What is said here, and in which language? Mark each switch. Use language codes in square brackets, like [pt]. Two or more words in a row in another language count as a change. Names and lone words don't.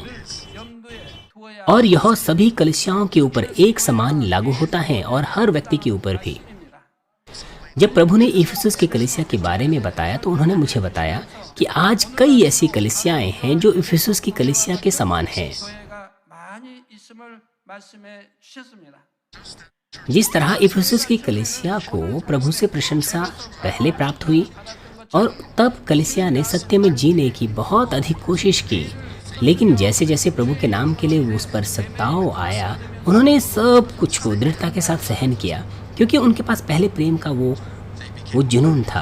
[hi] और यह सभी कलीसियाओं के ऊपर एक समान लागू होता है और हर व्यक्ति के ऊपर भी। जब प्रभु ने इफिसुस की कलीसिया के बारे में बताया तो उन्होंने मुझे बताया कि आज कई ऐसी कलीसियाएं हैं जो इफिसुस की कलीसिया के समान हैं। [ko] 교회가 많이 있음을 말씀해 주셨습니다. [hi] जिस तरह इफिसुस की कलीसिया को प्रभु से प्रशंसा पहले प्राप्त हुई और तब कलीसिया ने सत्य में जीने की बहुत अधिक कोशिश की, लेकिन जैसे जैसे प्रभु के नाम के लिए उस पर सत्ताव आया, उन्होंने सब कुछ को दृढ़ता के साथ सहन किया, क्योंकि उनके पास पहले प्रेम का वो जुनून था।